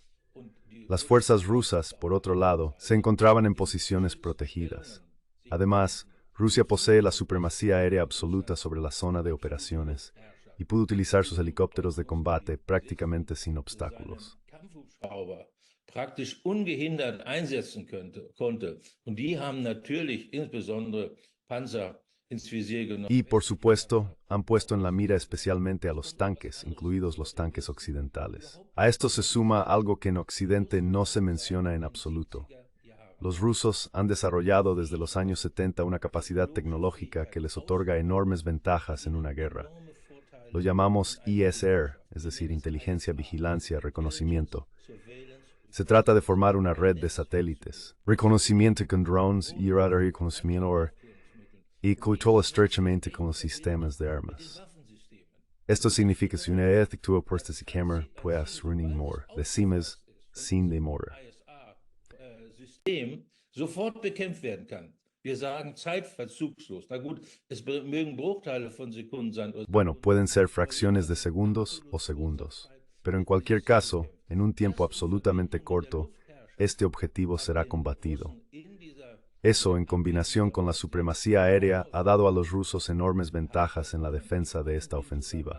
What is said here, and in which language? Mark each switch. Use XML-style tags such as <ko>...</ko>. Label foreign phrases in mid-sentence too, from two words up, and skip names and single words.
<es>Las fuerzas rusas, por otro lado, se encontraban en posiciones protegidas. Además, Rusia posee la supremacía aérea absoluta sobre la zona de operaciones y pudo utilizar sus helicópteros de combate prácticamente sin obstáculos.</es> <de>Praktisch ungehindert einsetzen konnte. Und die haben natürlich insbesondere Panzer ins Visier genommen.</de> <es>Y, por supuesto, han puesto en la mira especialmente a los tanques, incluidos los tanques occidentales. A esto se suma algo que en Occidente no se menciona en absoluto. Los rusos han desarrollado desde los años 70 una capacidad tecnológica que les otorga enormes ventajas en una guerra. Lo llamamos ISR, es decir, inteligencia, vigilancia, reconocimiento. Se trata de formar una red de satélites, reconocimiento con drones y reconocimiento y control estrechamente con los sistemas de armas. Esto significa que si una vez actúa por este esquema, pues</es> <en>running more,</en> <es>decimos sin demora.</es> <de>System sofort bekämpft werden kann. Wir sagen zeitverzugslos. Na gut, es mögen Bruchteile von Sekunden sein.</de> <es>Bueno, pueden ser fracciones de segundos o segundos, pero en cualquier caso, en un tiempo absolutamente corto, este objetivo será combatido. Eso, en combinación con la supremacía aérea, ha dado a los rusos enormes ventajas en la defensa de esta ofensiva.</es>